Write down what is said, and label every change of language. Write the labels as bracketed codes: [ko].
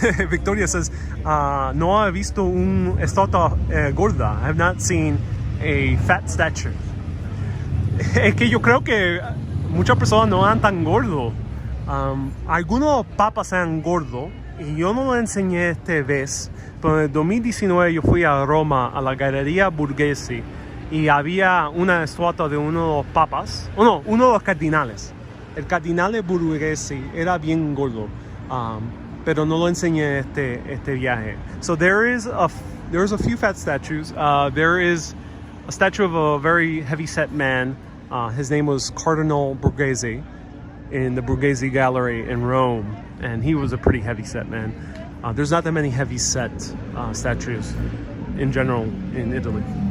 [es] Victoria [en] says, [es] no ha visto un estatua gorda. [en] I have not seen a fat statue. [es] Es que yo creo que muchas personas no eran tan gordos. Algunos papas eran gordos y yo no lo enseñé esta vez, pero en el 2019 yo fui a Roma a la Galleria Borghese y había una estatua de uno de los papas, uno de los cardinales. El cardinal Borghese era bien gordo, pero no lo enseñé este viaje. [en] So there's a few fat statues. There is a statue of a very heavy-set man. His name was Cardinal Borghese in the Borghese Gallery in Rome, and he was a pretty heavy-set man. There's not that many heavy-set statues in general in Italy.